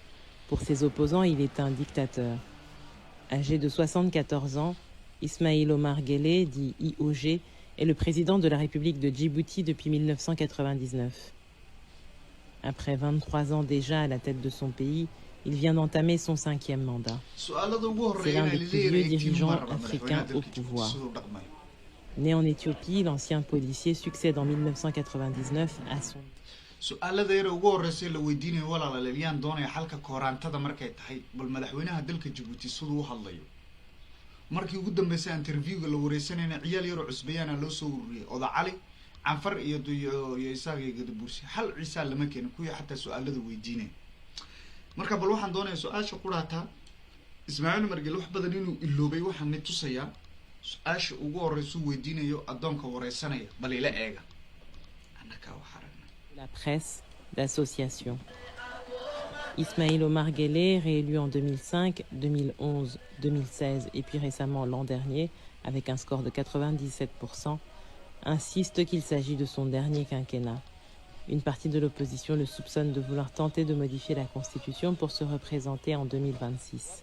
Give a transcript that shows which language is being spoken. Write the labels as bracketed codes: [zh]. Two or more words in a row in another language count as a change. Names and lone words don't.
[fr] Pour ses opposants, il est un dictateur. Âgé de 74 ans, Ismaïl Omar Guelleh, dit IOG, est le président de la République de Djibouti depuis 1999. Après 23 ans déjà à la tête de son pays, il vient d'entamer son 5e mandat. C'est l'un des plus vieux dirigeants africains au pouvoir. Né en Éthiopie, l'ancien policier succède en 1999 à son... [so] su-aalada yar ugu horreysay la weydiinayo walaalayaan doonaya xalka kooraantada markay tahay bal madaxweynaha dalka Djibouti siduu u hadlayo markii ugu dambeysay interviewga la wareysanayna ciyaal yar oo cusbayana loo soo ururiyay oda cali canfar iyo isaga gadabuursi hal ciisa lama keenin kuwii xataa su-aalada weydiinay marka bal waxaan doonayaa su-aasha quraata Ismaaciil Margel wax badan inuu iloobay waxaan ni tusayaa su-aasha ugu horreysay weydiinayo adoonka wareysanaya bal ila eega annaka waxa [fr] La presse d'association. Ismaïl Omar Guelleh, réélu en 2005, 2011, 2016 et puis récemment l'an dernier, avec un score de 97%, insiste qu'il s'agit de son dernier quinquennat. Une partie de l'opposition le soupçonne de vouloir tenter de modifier la Constitution pour se représenter en 2026.